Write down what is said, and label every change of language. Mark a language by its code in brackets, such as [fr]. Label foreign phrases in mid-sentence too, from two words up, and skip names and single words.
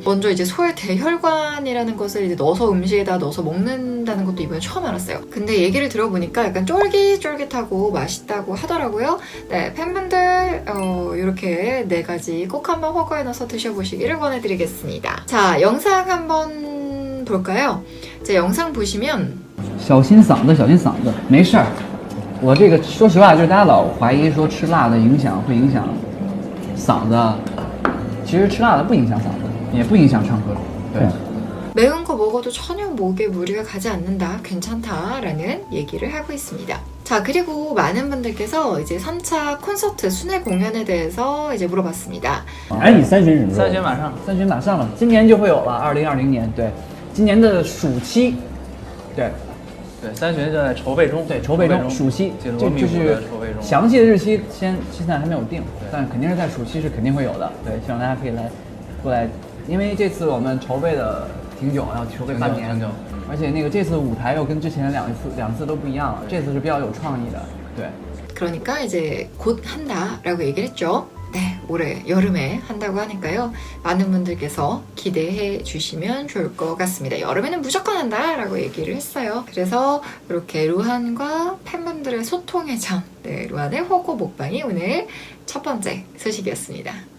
[ko] 먼저 이제 소의 대혈관이라는 것을 이제 넣어서 음식에다 넣어서 먹는다는 것도 이번에 처음 알았어요. 근데 얘기를 들어보니까 약간 쫄깃쫄깃하고 맛있다고 하더라고요. 네, 팬분들 이렇게 4가지 꼭 한번 허거에 넣어서 드셔보시기를 권해드리겠습니다. 자, 영상 한번 볼까요? 자, 영상 보시면 [zh] 小心嗓子，小心嗓子，没事儿。我这个说实话，就是大家老怀疑说吃辣的会影响嗓子，其实吃辣的不影响嗓子，也不影响唱歌。对。 [ko] 매운 거 먹어도 전혀 목에 무리가 가지 않는다, 괜찮다라는 얘기를 하고 있습니다. 자, 그리고 많은 분들께서 이제 3차 콘서트 순회 공연에 대해서 이제 물어봤습니다. [zh] 哎，你3巡什么时候？ 3巡马上，3巡马上了，今年就会有了，2020年，对，今年的暑期，对 3巡正在筹备中，对，筹备中，暑期，紧锣密鼓就是的筹备中。详细的日期现在还没有定，但肯定是在暑期是肯定会有的，对，希望大家可以过来，因为这次我们筹备的挺久，要筹备半年，挺久，而且那个这次舞台又跟之前两次都不一样了，这次是比较有创意的，对。 [ko] 그러니까 이제 곧 한다라고 얘기를 했죠. 네, 올해 여름에 한다고 하니까요. 많은 분들께서 기대해 주시면 좋을 것 같습니다. 여름에는 무조건 한다라고 얘기를 했어요. 그래서 이렇게 루한과 팬분들의 소통의 장, 네, 루한의 허거 먹방이 오늘 첫 번째 소식이었습니다.